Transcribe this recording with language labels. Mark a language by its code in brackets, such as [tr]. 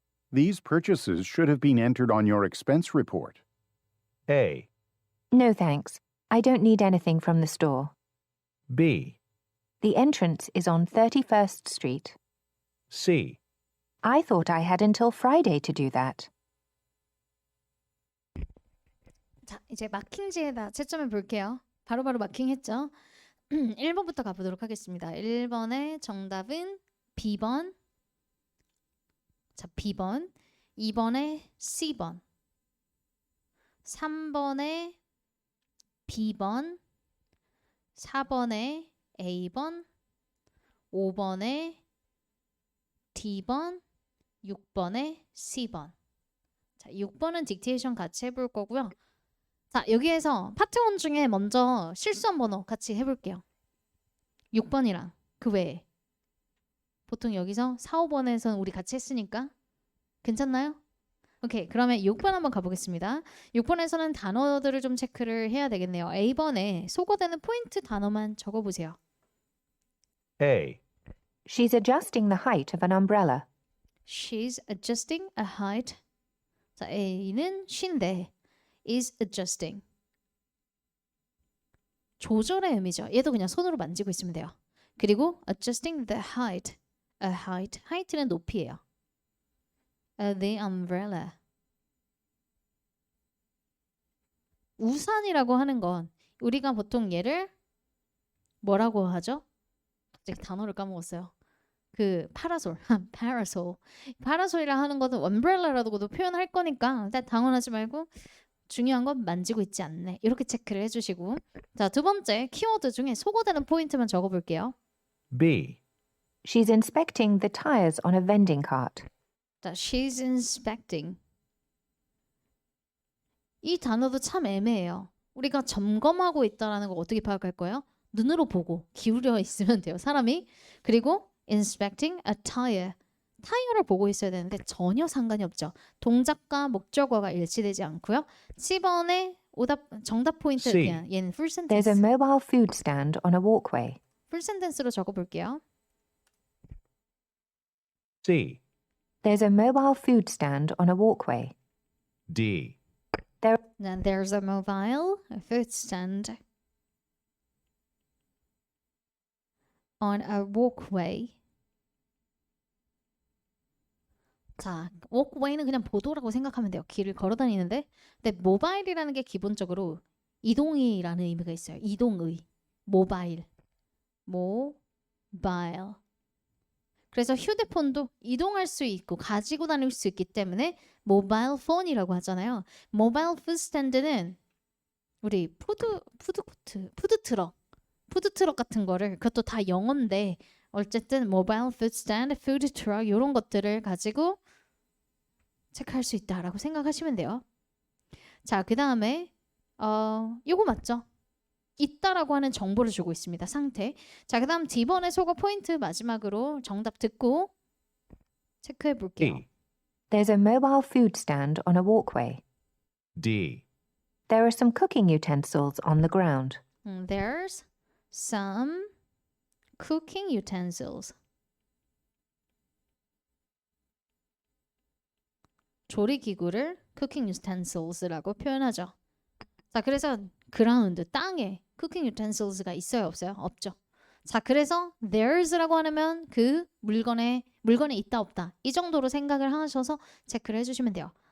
[en] These purchases should have been entered on your expense report. A, No thanks. I don't need anything from the store. B, The entrance is on 31st Street. C, I thought I had until Friday to do that. [ko] 자, 이제 마킹지에다 채점해 볼게요. 바로바로 마킹했죠? 1번부터 가보도록 하겠습니다. 1번의 정답은 B번. 자, B번. 2번에 C번. 3번에 B번. 4번에 A번. 5번에 D번. 6번에 C번. 자, 6번은 딕테이션 같이 해볼 거고요. 자, 여기에서 파트 1 중에 먼저 실수한 번호 같이 해볼게요. 6번이랑 그 외에. 보통 여기서 4, 5번에서는 우리 같이 했으니까 괜찮나요? 오케이, 그러면 6번 한번 가보겠습니다. 6번에서는 단어들을 좀 체크를 해야 되겠네요. A번에 소거되는 포인트 단어만 적어보세요. [en] A. She's adjusting the height of an umbrella. She's adjusting a height. [ko] 자, A는 [en] she인데 is adjusting. [ko] 조절의 의미죠. 얘도 그냥 손으로 만지고 있으면 돼요. [en] 그리고 adjusting the height. A height. [ko] height는 높이예요. [en] The umbrella. [ko] 우산이라고 하는 건 우리가 보통 얘를 뭐라고 하죠? 갑자기 단어를 까먹었어요. 그 파라솔, parasol. 파라솔이라 하는 것은 umbrella라고도 표현할 거니까 일단 당황하지 말고 중요한 건 만지고 있지 않네. 이렇게 체크를 해주시고, 자, 두 번째 키워드 중에 소거되는 포인트만 적어볼게요. [en] B. She's inspecting the tires on a vending cart. 자, she's inspecting. [ko] 이 단어도 참 애매해요. 우리가 점검하고 있다라는 거 어떻게 파악할 거예요? 눈으로 보고 기울여 있으면 돼요, 사람이. [en] 그리고 inspecting a tire. [ko] 타이어를 보고 있어야 되는데 전혀 상관이 없죠. 동작과 목적어가 일치되지 않고요. 10번의 정답 포인트 [en] C. [ko] 그냥 얘는 풀 [en] There's a [ko] 센텐스. [en] mobile food stand on a walkway. [ko] 풀 센텐스로 적어볼게요. [en] C. There's a mobile food stand on a walkway. D. Then there's a mobile food stand on a walkway. [ko] 자, walkway는 그냥 보도라고 생각하면 돼요. 길을 걸어 다니는데. 근데 모바일이라는 게 기본적으로 이동이라는 의미가 있어요. 이동의. 모바일. 모바일. 그래서 휴대폰도 이동할 수 있고 가지고 다닐 수 있기 때문에 모바일 폰이라고 하잖아요. 모바일 푸드 스탠드는 우리 푸드트럭 같은 거를, 그것도 다 영어인데 어쨌든 모바일 푸드 스탠드, 푸드트럭 이런 것들을 가지고 체크할 수 있다라고 생각하시면 돼요. 자, 그 다음에 요거 맞죠? 있다라고 하는 정보를 주고 있습니다. 상태. 자, 그 다음 D번의 소거 포인트 마지막으로 정답 듣고 체크해 볼게요. [en] E. There's a mobile food stand on a walkway. D. There are some cooking utensils on the ground. There's some cooking utensils. [ko] 조리기구를 cooking utensils라고 표현하죠. 자, 그래서 그라운드, 땅에 cooking utensils가 있어요, 없어요? 없죠. 자, 그래서 there's라고 하면 그 물건에 있다 없다 이 정도로 생각을 하셔서 체크를 해주시면 돼요.